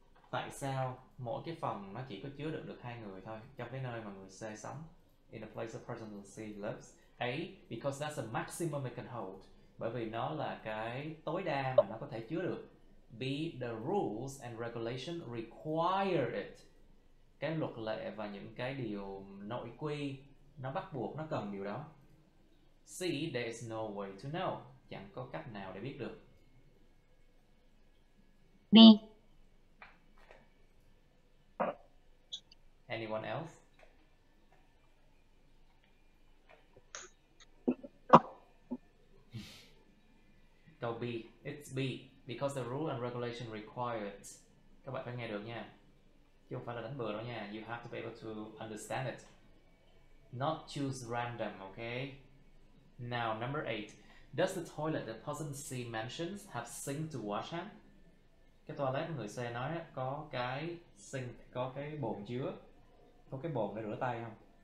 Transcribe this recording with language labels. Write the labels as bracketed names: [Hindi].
[Vietnamese] Tại sao mỗi cái phòng nó chỉ có chứa đựng được 2 người thôi trong cái nơi mà người C sống? [English] In a place a person C lives. A. Because that's the maximum it can hold, [Vietnamese] bởi vì nó là cái tối đa mà nó có thể chứa được. B. [English] The rules and regulation require it, [Vietnamese] cái luật lệ và những cái điều nội quy nó bắt buộc, nó cần điều đó. C. [English] There is no way to know, [Vietnamese] chẳng có cách nào để biết được. [English] B. Anyone else? [Vietnamese] Câu B. [English] It's B. Because the rule and regulation require it. [Vietnamese] Các bạn phải nghe được nha, chứ không phải là đánh bừa đâu nha. [English] You have to be able to understand it. Not choose random, okay? Now, number 8. Does the toilet that person C mentions have sink to wash hand? [Vietnamese] Cái toilet của người C nói có cái sink, có cái bồn chứa, có cái bồn để rửa tay không?